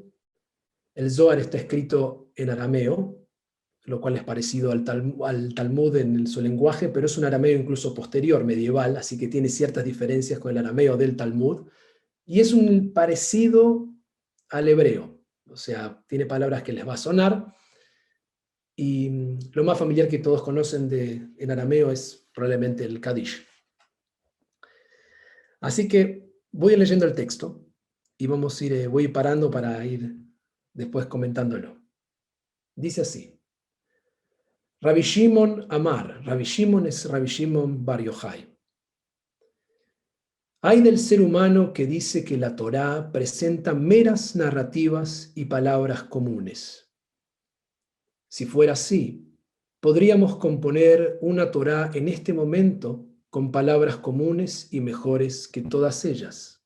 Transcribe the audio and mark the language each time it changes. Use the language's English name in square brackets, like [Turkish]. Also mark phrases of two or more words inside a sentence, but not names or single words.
[Spanish] El Zohar está escrito en arameo, lo cual es parecido al Talmud en su lenguaje, pero es un arameo incluso posterior, medieval, así que tiene ciertas diferencias con el arameo del Talmud, y es un parecido al hebreo, o sea, tiene palabras que les va a sonar, y lo más familiar que todos conocen en arameo es probablemente el Kadish. Así que voy leyendo el texto, y voy a ir parando para ir después comentándolo. Dice así. Rabbi Shimon Amar. Rabbi Shimon es Rabbi Shimon Bar Yochai. Hay del ser humano que dice que la Torá presenta meras narrativas y palabras comunes. Si fuera así, podríamos componer una Torá en este momento con palabras comunes y mejores que todas ellas.